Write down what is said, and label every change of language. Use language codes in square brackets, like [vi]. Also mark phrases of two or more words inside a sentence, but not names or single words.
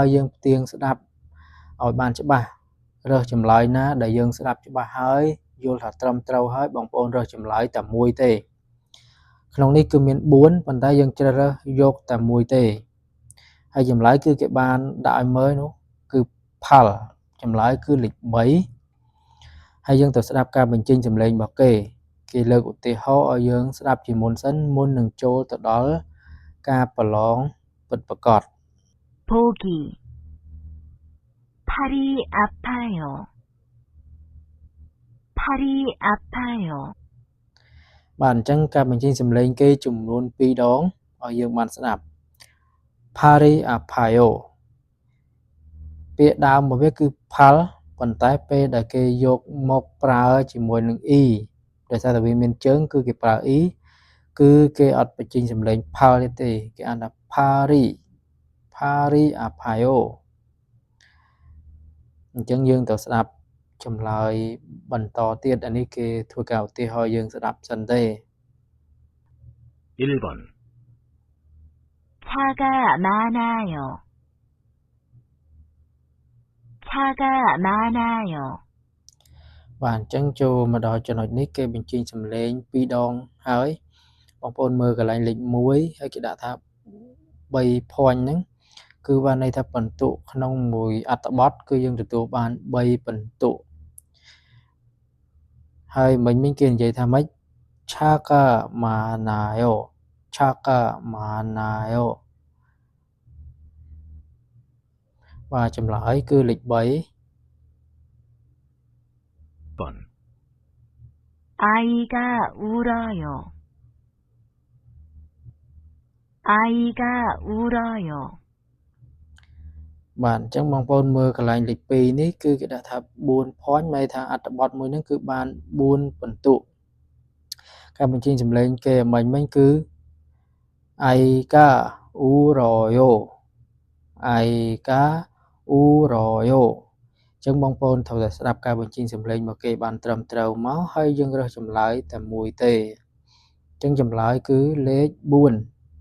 [km] យើងផ្ទៀងស្ដាប់ឲ្យបានច្បាស់រើសចម្លើយណាដែលយើងស្ដាប់ច្បាស់ហើយយល់ថាត្រឹមត្រូវហើយបងប្អូនរើសចម្លើយតែមួយទេក្នុងនេះគឺមាន4ប៉ុន្តែយើងជ្រើសរើសយកតែមួយទេហើយចម្លើយគឺគេបានដាក់ឲ្យមើលនោះគឺផលចម្លើយគឺលេខ3ហើយយើងទៅស្ដាប់ការបញ្ចេញសំឡេងរបស់គេលើកឧទាហរណ៍ឲ្យយើងស្ដាប់ជាមុនសិនមុននឹងចូលទៅដល់ការប្រឡងពិតប្រាកដ [ko] 보기 팔이 아파요. 팔이 아파요. [km] បាទអញ្ចឹងការបញ្ចេញសំឡេងគេចំនួន2ដងឲ្យយើងបានស្ដាប់ [ko] 팔이 아파요 [km] ពាក្យដើមរបស់វាគឺ Pal ប៉ុន្តែពេលដែលគេយកមកប្រើជាមួយនឹង e ដោយសារតែវាមានជើងគឺគេប្រើ e គឺគេអត់បញ្ចេញសំឡេង Pal ទេគេអានថា [ko] 팔이 아파요 [km] អញ្ចឹងយើងទៅស្ដាប់ចម្លើយបន្តទៀតអានេះគេធ្វើការឧទាហរណ៍យើងស្ដាប់សិនទេ [ko] 1번 차가 많아요. 차가 많아요. [km] បាទអញ្ចឹងចូលមកដល់ចំណុចនេះគេបញ្ចេញសំឡេង2ដងហើយបងប្អូនមើលកន្លែងលេខ1ហើយគេដាក់ថា3 point ហ្នឹងគឺបានន័យថាបន្ទុកក្នុងមួយអត្ថបទគឺយើងទទួលបាន3បន្ទុកហើយមិញគេនិយាយថាម៉េច [ko] 차가 많아요 차가 많아요 [km] បាទចម្លើយគឺលេខ3 [ko] 번 아이가 울어요. 아이가 울어요. [km] បាទអញ្ចឹងបងប្អូនមើលកន្លែងលេខ2នេះគឺគេដាក់ថា4 point ន័យថាអត្ថបទមួយហ្នឹងគឺបាន4បន្ទុកការបញ្ចេញសំឡេងគេមិញគឺ [ko] 아이가 울어요 아이가 울어요 [km] អញ្ចឹងបងប្អូនត្រូវតែស្ដាប់ការបញ្ចេញសំឡេងរបស់គេបានត្រឹមត្រូវមកហើយយើងរើសចម្លើយតែមួយទេអញ្ចឹងចម្លើយគឺលេខ